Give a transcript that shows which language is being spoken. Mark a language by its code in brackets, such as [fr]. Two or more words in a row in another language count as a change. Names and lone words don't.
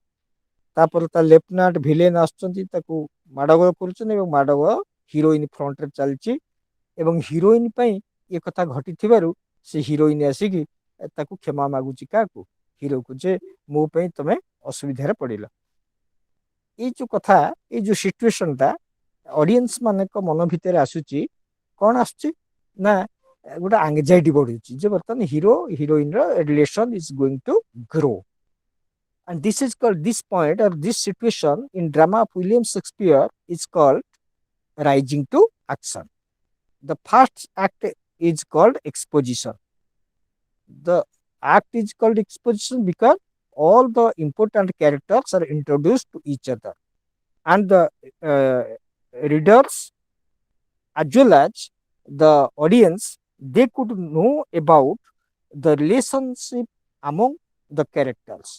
[or] ତାପରେ ତା [en] lieutenant villain [or] ଆସୁଛନ୍ତି, ତାକୁ ମାଡ଼ଗୋଳ କରୁଛନ୍ତି ଏବଂ ମାଡ଼ଗୋଳ [en] heroine front [or] ଚାଲିଛି, ଏବଂ ହିରୋଇନ ପାଇଁ ଏ କଥା ଘଟିଥିବାରୁ ସେ ହିରୋଇନ ଆସିକି ତାକୁ କ୍ଷମା ମାଗୁଛି କାହାକୁ, ହିରୋକୁ, ଯେ ମୋ ପାଇଁ ତମେ ଅସୁବିଧାରେ ପଡ଼ିଲ। ଏଇ ଯୋଉ କଥା, ଏଇ ଯୋଉ [en] situation audience [or] ମାନଙ୍କ ମନ ଭିତରେ ଆସୁଛି, କ'ଣ ଆସୁଛି ନା ଗୋଟେ ଆଙ୍ଗଜାଇଟି ବଢୁଛି ଯେ ବର୍ତ୍ତମାନ [en] hero heroine relation is going to grow. And this is called, this point or this situation in drama of William Shakespeare is called rising to action. The first act is called exposition. The act is called exposition because all the important characters are introduced to each other, and the readers as well as the audience, they could know about the relationship among the characters.